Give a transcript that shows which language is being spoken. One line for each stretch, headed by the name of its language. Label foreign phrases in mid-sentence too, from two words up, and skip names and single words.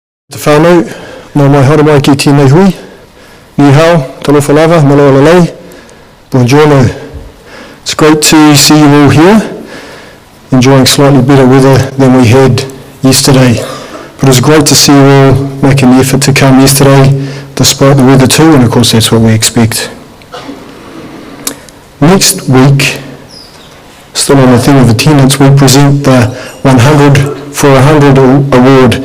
Māori: Te whānau, nō mai haere mai ki tēnei hui.
Chinese: Ni hao,
Samoan: talofa lava,
Tongan: malo alalei,
Italian: buongiorno.
English: It's great to see you all here, enjoying slightly better weather than we had yesterday. But it was great to see you all making the effort to come yesterday, despite the weather too, and of course that's what we expect. Next week, still on the theme of attendance, we present the 100 for 100 award.